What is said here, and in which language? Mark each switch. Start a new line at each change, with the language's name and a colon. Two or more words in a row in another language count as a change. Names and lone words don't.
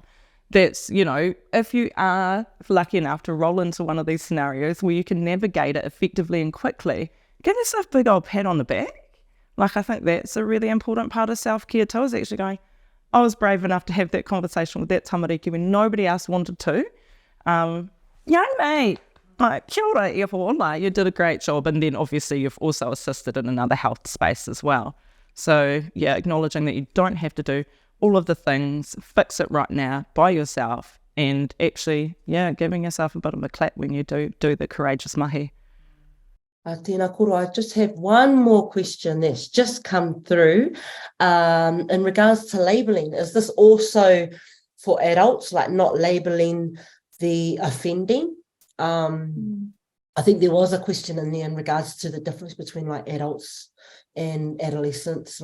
English: That's, if you are lucky enough to roll into one of these scenarios where you can navigate it effectively and quickly, give yourself a big old pat on the back. Like, I think that's a really important part of self-care too, is actually going, I was brave enough to have that conversation with that tamariki when nobody else wanted to. Yeah, mate, like,
Māori: kia ora, e hoa,
English: you did a great job. And then obviously you've also assisted in another health space as well. So yeah, acknowledging that you don't have to do all of the things, fix it right now by yourself, and actually, yeah, giving yourself a bit of a clap when you do the courageous mahi.
Māori: Tēnā koro,
English: I just have one more question that's just come through in regards to labelling. Is this also for adults, like not labelling the offending? I think there was a question in there in regards to the difference between like adults and adolescents.